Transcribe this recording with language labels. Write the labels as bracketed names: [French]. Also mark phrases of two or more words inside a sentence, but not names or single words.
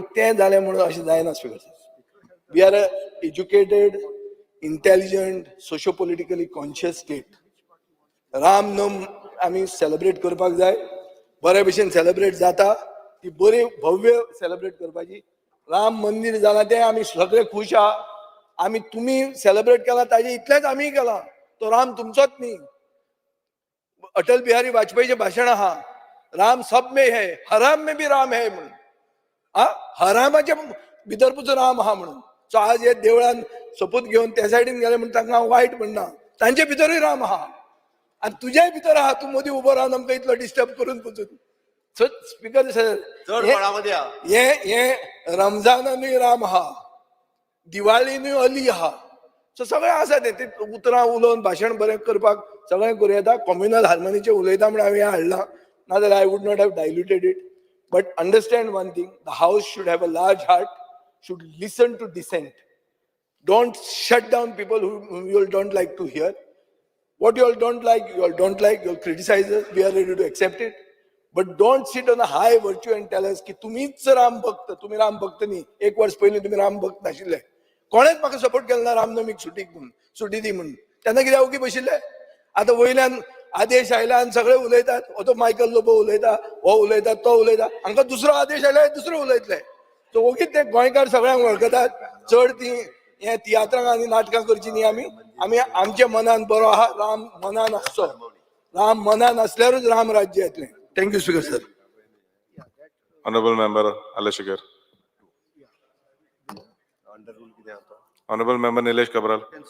[Konkani] तें जालें म्हणून अशें जायना [English] Speaker we are a educated intelligent socio politically conscious state [Konkani] राम नम आमी सेलिब्रेट करपाक जाय बरे भशेन सेलिब्रेट जाता ती बरी भव्य सेलिब्रेट करपाची राम मंदिर जालां तें आमी सगळे खुश आहा आमी तुमी सेलिब्रेट केला ताजे इतलेंच आमी केलां तो राम तुमचोच न्ही अटल बिहारी वाजपेयीचें भाशण आहा [Hindi] राम सब में है हराम में भी राम है [Konkani] म्हणून हरामाच्या भितर पुजो राम आहा म्हणून सो आज हे देवळान सोपूत घेवन त्या सायडीन गेले म्हणून तांकां हांव वायट म्हणना तांचे भितरूय राम आहा आनी तुज्याय भितर आहा तूं मदीं उबो रावन आमकां इतलो डिस्टर्ब करून पुजून सो [English] Speaker sir [Konkani] हे रमजानानूय राम आहा दिवाळीनूय अली आहा सो सगळें आसा तें उतरां उलोवन भाशण बरें करपाक सगळें करूं येता [English] communal harmony [Konkani] उलयता म्हण हांवें हें हाडलां नाजाल्यार [English] I would not have diluted it but understand one thing the House should have a large heart should listen to dissent don't shut down people whom you all don't like to hear. What you all don't like, you all don't like, you all criticize us, we are ready to accept it. But don't sit on a high virtue and tell us [Konkani] की तुम्हीच राम भक्त तुम्ही राम भक्त न्ही एक वर्ष पयलीं तुम्ही राम भक्त नाशिल्ले कोणेच म्हाका सपोर्ट केलो ना रामनमीक सुटीक म्हणून सुटी दी म्हणून तेन्ना कित्याक ओगी बशिल्ले आतां वयल्यान आदेश आयला आनी सगळे उलयतात हो तो मायकल लोबो उलयता हो उलयता तो उलयता हांकां दुसरो आदेश आयल्यार दुसरो उलयतले सो ओगीच ते गोंयकार सगळ्यांक वळखतात चड ती हे तियात्रां आनी नाटकां करची न्ही आमी आमी आमच्या मनान बरो आहा राम मनान आसचो राम मनान असल्यारूच राम राज्य येतलें [English] thank you Speaker sir Honorable member Alashikar. Honorable member Nilesh Kabral.